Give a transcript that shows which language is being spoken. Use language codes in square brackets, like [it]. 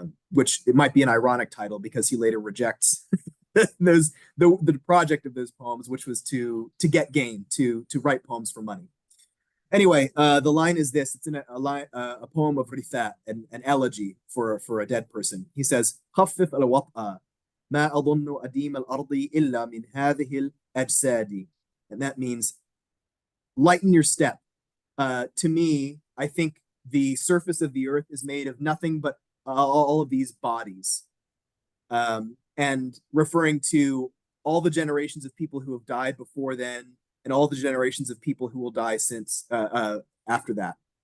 [en] Which it might be an ironic title because he later rejects those the project of those poems, which was to get gain, to write poems for money. Anyway, the line is this. It's in a poem of Ritha, an elegy for a dead person. He says, [ar] خفف الوطأ ما أظن أديم الأرض إلا من هذه الأجساد. [en] And that means lighten your step. To me, I think the surface of the earth is made of nothing but all of these bodies. And referring to all the generations of people who have died before then, and all the generations of people who will die since after that.